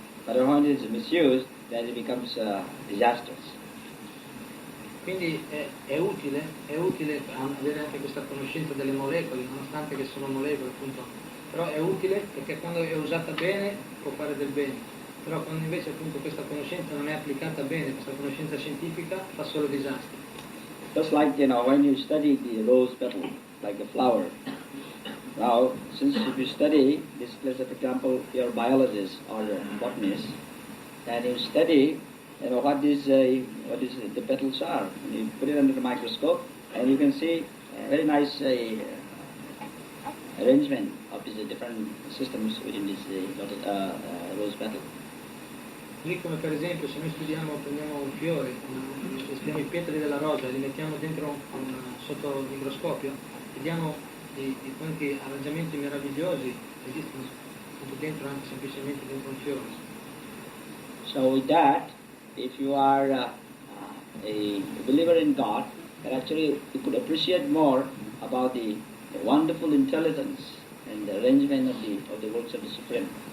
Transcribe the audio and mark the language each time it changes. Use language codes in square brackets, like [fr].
[en] But when it is misused, then it becomes disastrous. [it] Quindi è utile avere anche questa conoscenza delle molecole, nonostante che sono molecole appunto, però è utile perché quando è usata bene può fare del bene, però quando invece appunto questa conoscenza non è applicata bene, questa conoscenza scientifica fa solo disastri. [en] Just like, when you study the rose petal, like a flower, Now, since if you study this place, for example, you're a biologist or a botanist, and you study, what the petals are. And you put it under the microscope, and you can see a very nice arrangement of these different systems within this rose petal. [it] Lì come per esempio se noi prendiamo un fiore, studiamo i petali della rosa e li mettiamo dentro sotto il microscopio, vediamo di quanti arrangiamenti meravigliosi esistono dentro, anche semplicemente dentro un fiore. [en] So with that, if you are a believer in God, then actually you could appreciate more about the wonderful intelligence and the arrangement of the works of the Supreme.